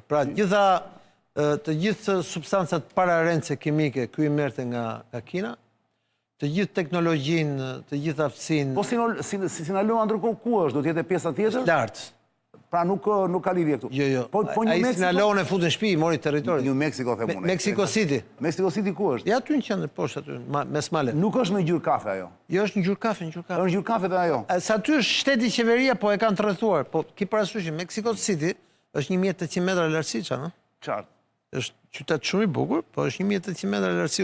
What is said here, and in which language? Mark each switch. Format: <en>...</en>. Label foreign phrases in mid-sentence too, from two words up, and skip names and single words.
<sq>Pra të gjithë substancat pararendse kimike ky i merrte nga Kina. Të gjithë teknologjinë, të gjithë aftësinë. Po Sinaloa ndërkohë ku është? Do të jetë pjesa tjetër? Lart. Pra nuk ka lidhje këtu. Jo. Ai Sinaloa e futi në shtëpi, mori territorin. New Mexico them unë. Mexico City. Mexico City ku është? Ja aty në qendër poshtë aty, mes malet. Nuk është me ngjyrë kafe ajo. Jo, është ngjyrë kafe, Është ngjyrë kafe dhe ajo. Sa aty është shteti qeveria, po e kanë tërhetuar. Po ki parasysh Mexico City është 1800 metra lartësi, çfarë? Qartë. Është qytet shumë i bukur, po është 1800 metra lartësi.</sq>